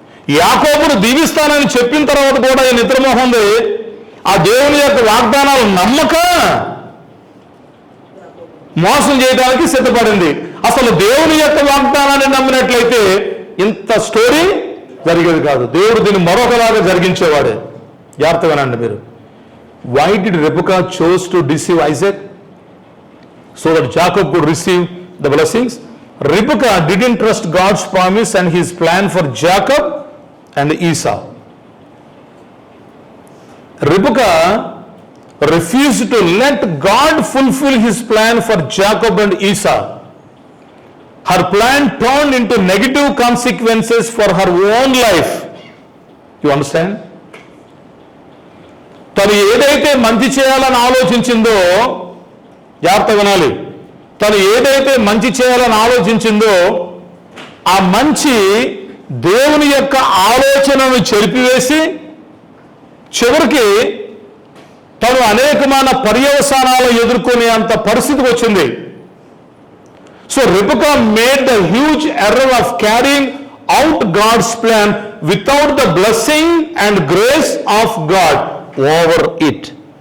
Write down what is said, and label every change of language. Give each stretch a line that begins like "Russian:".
Telugu: యాకోబును దీవిస్తానని చెప్పిన తర్వాత కూడా ఈ నిద్రమోహంది ఆ దేవుని యొక్క వాగ్దానాలు నమ్మక మోసం చేయడానికి సిద్ధపడింది. అసలు దేవుని యొక్క వాగ్దానాన్ని నమ్మినట్లయితే ఇంత స్టోరీ జరిగేది కాదు. దేవుడు దీన్ని మరొకలాగా జరిగించేవాడే. జాగ్రత్తగానండి మీరు.
English: Why did Rebekah chose to deceive Isaac so that Jacob could receive the blessings? Rebekah didn't trust God's promise and his plan for Jacob and Esau. Rebekah refused to let God fulfill his plan for Jacob and Esau. Her plan turned into negative consequences for her own life. You understand?
Telugu: తను ఏదైతే మంచి చేయాలని ఆలోచించిందో, జాగ్రత్త వినాలి, తను ఏదైతే మంచి చేయాలని ఆలోచించిందో ఆ మంచి దేవుని యొక్క ఆలోచనను చెరిపివేసి చివరికి తను అనేకమైన పర్యవసానాలు ఎదుర్కొనే అంత పరిస్థితికి వచ్చింది.
English: So Rebekah made the huge error of carrying out God's plan without the blessing and grace of God over it.